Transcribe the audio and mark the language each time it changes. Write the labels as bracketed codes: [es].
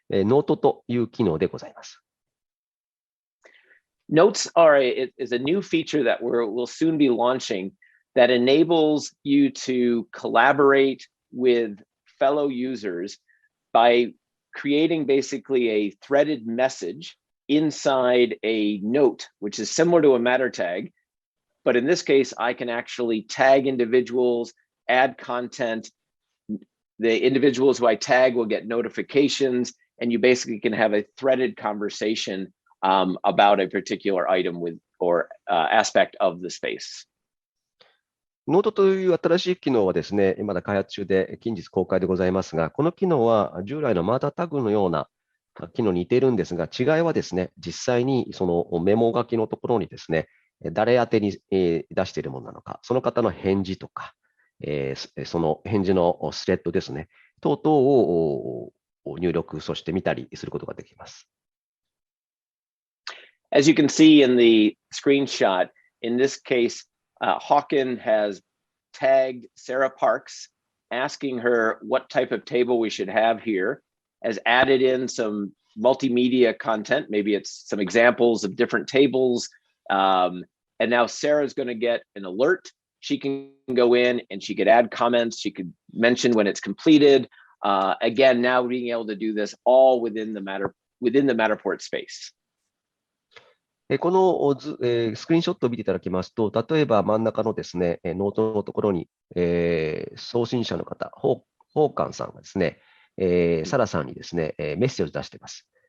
[ja] ノートという機能でございます。 [en] Notes is a new feature that we'll soon be launching that enables you to collaborate with fellow users by creating basically a threaded message inside a note, which is similar to a matter tag. But in this case, I can actually tag individuals, add content. The individuals who I tag will get notifications, and you basically can have a threaded conversation about a particular item with or aspect of the space. [ja] ノートという新しい機能はですね、まだ開発中で近日公開でございますが、この機能は従来のマータータグのような機能に似ているんですが、違いはですね、実際にそのメモ書きのところにですね、誰宛てに出しているものなのか、その方の返事とか、その返事のスレッドですね、等々を入力、そして見たりすることができます。 [en] As you can see in the screenshot, in this case, Hawken has tagged Sarah Parks, asking her what type of table we should have here, has added in some multimedia content, maybe it's some examples of different tables, and now Sarah's going to get an alert. She can go in and she could add comments, she could mention when it's completed. Again, now being able to do this all within the Matterport space. [ja] このスクリーンショットを見ていただきますと、例えば真ん中のですね、ノートのところに、送信者の方、ホーカンさんがですね、サラさんにですね、メッセージを出しています。